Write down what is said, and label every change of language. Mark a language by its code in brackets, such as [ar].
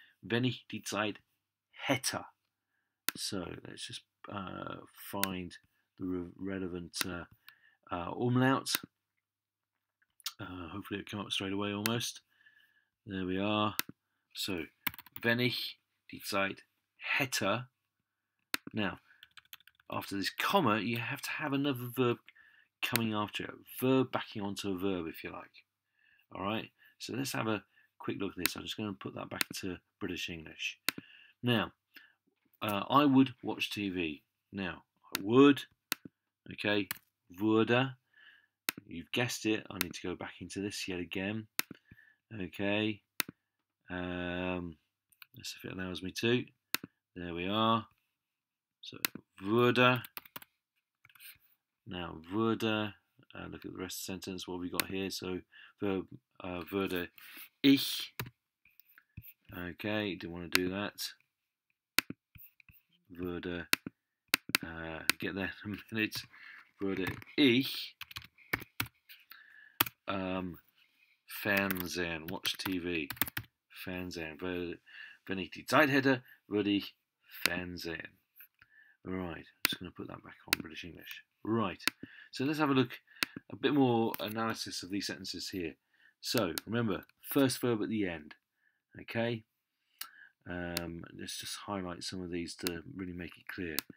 [de] Wenn ich die Zeit hätte. [en] So let's just find the relevant umlaut. Hopefully it'll come up straight away almost. There we are. [de] So, wenn ich die Zeit hätte. [en] Now, after this comma, you have to have another verb coming after it. Verb backing onto a verb, if you like. Alright, so let's have a quick look at this. I'm just going to put that back to British English. Now, I would watch TV. Now, I would, okay, würde. You've guessed it, I need to go back into this yet again. Okay, let's see if it allows me to. There we are. [de] So, würde. Now, würde. [en] Look at the rest of the sentence, what have we got here? So, verb, [de] würde ich. [en] Okay, didn't want to do that. Würde, get there in a minute. [de] Würde ich Fernsehen, [en] watch TV. [de] Fernsehen. Wenn ich die Zeit hätte, würde ich Fernsehen. [en] Right, I'm just going to put that back on British English. Right, so let's have a look a bit more analysis of these sentences here. So remember, first verb at the end. Okay, let's just highlight some of these to really make it clear.